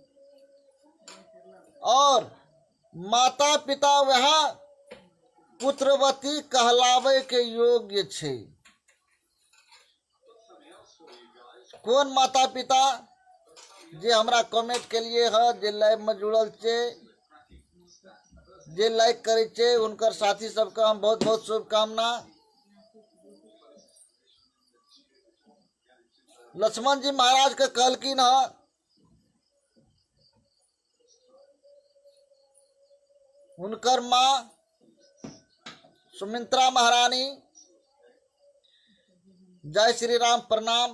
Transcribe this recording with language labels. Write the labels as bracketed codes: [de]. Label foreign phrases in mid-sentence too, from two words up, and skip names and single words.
[mai] और माता पिता वह पुत्रवती कहलावे के योग्य छै। कौन माता पिता? जे हमरा कमेंट के लिए है, जे लाइव में जुड़ल छे, जे लाइक करे छे, उनकर साथी सबका हम बहुत बहुत शुभकामना। लक्ष्मण जी महाराज के कहलकिन है उनकर माँ सुमित्रा महारानी, जय श्री राम, प्रणाम।